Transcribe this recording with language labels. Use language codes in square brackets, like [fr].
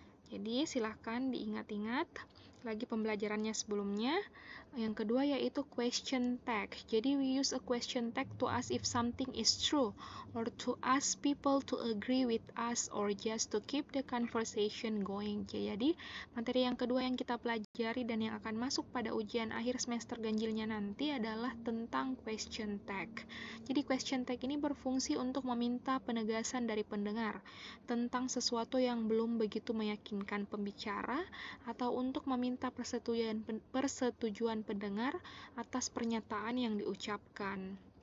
[id] Jadi silahkan diingat-ingat lagi pembelajarannya sebelumnya. Yang kedua yaitu question tag. [en] Jadi we use a question tag to ask if something is true or to ask people to agree with us or just to keep the conversation going. [id] Jadi materi yang kedua yang kita pelajari dan yang akan masuk pada ujian akhir semester ganjilnya nanti adalah tentang question tag. Jadi question tag ini berfungsi untuk meminta penegasan dari pendengar tentang sesuatu yang belum begitu meyakinkan pembicara atau untuk meminta persetujuan pendengar atas pernyataan yang diucapkan.